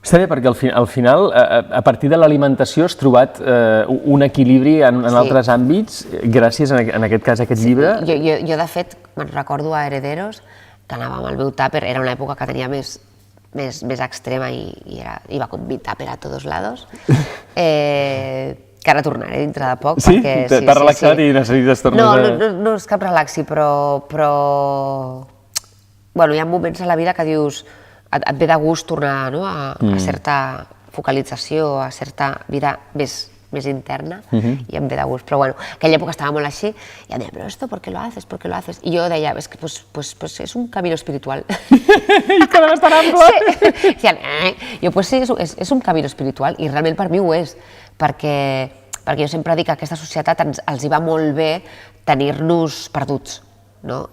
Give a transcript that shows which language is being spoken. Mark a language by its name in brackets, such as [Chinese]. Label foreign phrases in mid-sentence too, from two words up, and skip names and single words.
[Catalan] Està bé, perquè al final, a partir de l'alimentació, has trobat un equilibri en altres àmbits, gràcies, en aquest cas, a aquest llibre. Jo, de fet, me'n recordo a Herederos, que anava amb el meu tàper, era una època que tenia més extrema i [Spanish] iba con mi tàper a todos lados, [Catalan] que ara tornaré dintre de poc. Sí? T'has relaxat i necessites tornar a... No és cap relaxi, però... Bueno, hi ha moments a la vida que dius... Et ve de gust tornar a certa focalització, a certa vida més interna, i em ve de gust. Però bueno, aquella època estava molt així, i em deia, però [Spanish] esto, ¿por qué lo haces? ¿Por qué lo haces? [Catalan] I jo deia, [Spanish] es que pues es un camino espiritual. [Catalan] I cada vegada tan ample! Sí. Decían, jo, [Spanish] pues sí, [Catalan] és [Spanish] un camino espiritual, [Catalan] i realment per mi ho és, perquè jo sempre dic que a aquesta societat els hi va molt bé tenir-nos perduts. No?